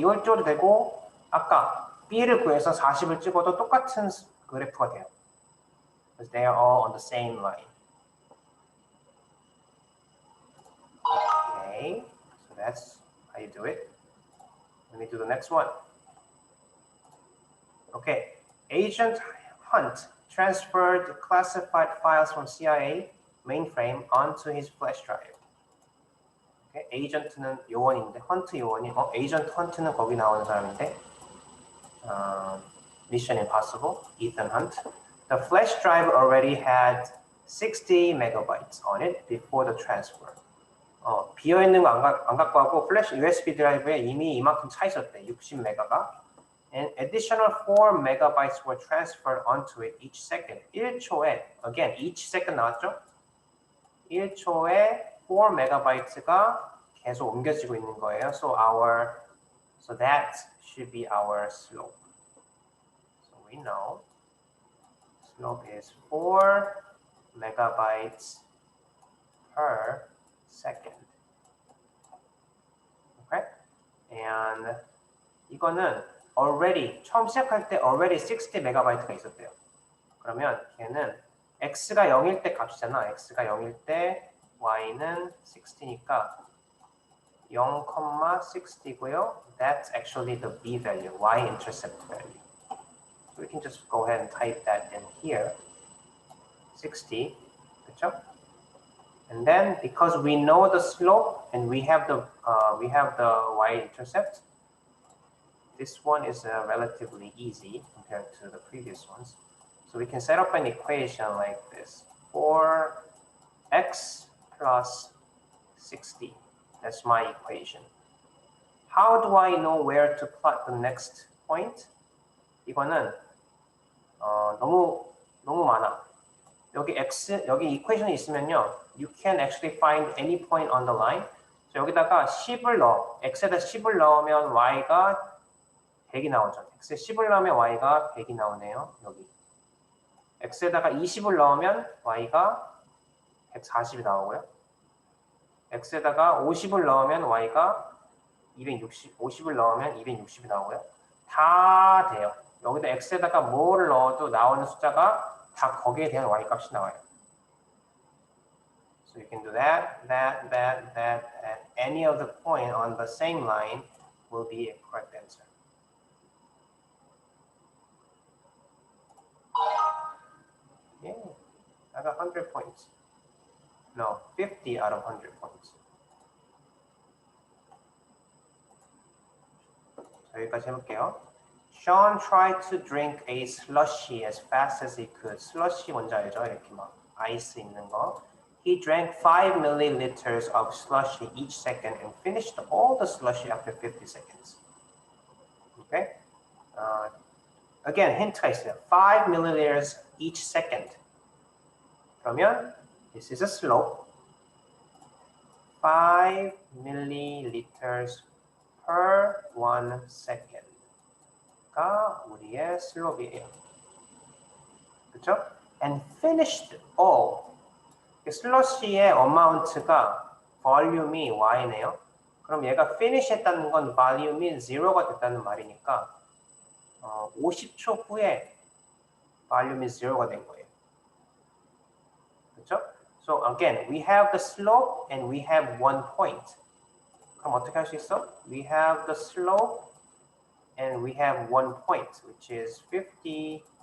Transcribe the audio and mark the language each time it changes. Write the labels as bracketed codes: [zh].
[ko] 이걸 찍어도 되고 아까 B를 구해서 40을 찍어도 똑같은 그래프가 돼요. [en] Because they are all on the same line. Okay, so that's how you do it. Let me do the next one. Okay, Agent Hunt transferred classified files from CIA mainframe onto his flash drive. [ko] Okay, Agent는 요원인데, Hunt 요원이, Agent Hunt는 거기 나오는 사람인데, Mission Impossible, Ethan Hunt. [en] The flash drive already had 60 megabytes on it before the transfer. [ko] 비어있는 거 안 갖고 하고 플래시 USB 드라이브에 이미 이만큼 차 있었대. 60메가가. [en] And additional 4 megabytes were transferred onto it each second. [ko] 1초에, [en] again, each second [ko] 나왔죠? 1초에 4 megabytes가 계속 옮겨지고 있는 거예요. [en] So that should be our slope. So we know slope is 4 megabytes per second. Okay? [ko] And 이거는 [en] already [ko] 처음 시작할 때 already 60 메가바이트가 있었대요. 그러면 걔는 x가 0일 때 값이잖아. x가 0일 때 y는 60니까 0,60고요. [en] That's actually the b value, y-intercept value. So we can just go ahead and type that in here. [ko] 60, 그렇죠? [en] And then because we know the slope and we have the y-intercept, this one is relatively easy compared to the previous ones. So we can set up an equation like this. 4x plus 60. That's my equation. How do I know where to plot the next point? [ko] 이거는 너무 많아. 여기 equation이 있으면요, [en] you can actually find any point on the line. [ko] So 여기다가 10을 넣어. x에다 10을 넣으면 y가 100이 나오죠. x에 10을 넣으면 y가 100이 나오네요. 여기. x에다가 20을 넣으면 y가 140이 나오고요. x에다가 50을 넣으면 y가 50을 넣으면 260이 나오고요. 다 돼요. 여기다 x에다가 뭐를 넣어도 나오는 숫자가 다 거기에 대한 y 값이 나와요. [en] So you can do that, and any of the point on the same line will be a correct answer. Yeah, I got 100 points. No, 50 out of 100 points. [ko] 자, 여기까지 해볼게요. [en] Sean tried to drink a slushy as fast as he could. [ko] Slushy 뭔지 알죠? 이렇게 막 아이스 있는 거. [en] He drank 5 milliliters of slushy each second and finished all the slushy after 50 seconds. Okay? Again, [ko] 힌트가 있어요. [en] 5 milliliters each second. [ko] 그러면 [en] this is a slope. 5 milliliters per 1 second. [ko] 가 우리의 슬롭이에요. 그렇죠? [en] And finished all. [ko] 슬러시의 어마운트가 볼륨이 y네요. 그럼 얘가 finish 했다는 건 볼륨이 0가 됐다는 말이니까 50초 후에 볼륨이 0가 된 거예요. 그렇죠? [en] So again, we have the slope and we have one point. [ko] 그럼 어떻게 할 수 있어? [en] We have the slope and we have one point, which is 50, 0.